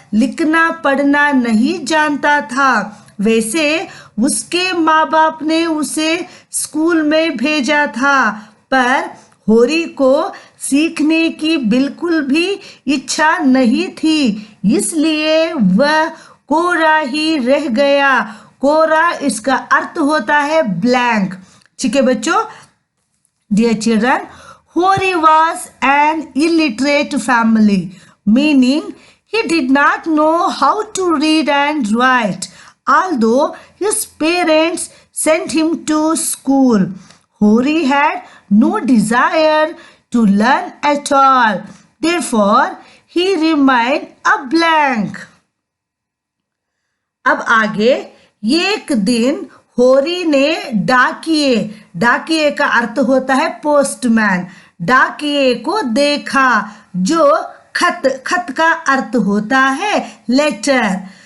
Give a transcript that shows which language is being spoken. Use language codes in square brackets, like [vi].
[hi] लिखना पढ़ना नहीं जानता था। वैसे उसके माँ बाप ने उसे स्कूल में भेजा था, पर होरी को सीखने की बिल्कुल भी इच्छा नहीं थी, इसलिए वह कोरा ही रह गया। कोरा इसका अर्थ होता है ब्लैंक। ठीक है बच्चों। [en] Dear children, Hori was an illiterate family, meaning he did not know how to read and write, although his parents sent him to school. Hori had no desire to learn at all. Therefore, he remained a blank. [hi] अब आगे, एक दिन होरी ने डाकिए का अर्थ होता है postman, डाकिए को देखा जो खत का अर्थ होता है लेटर।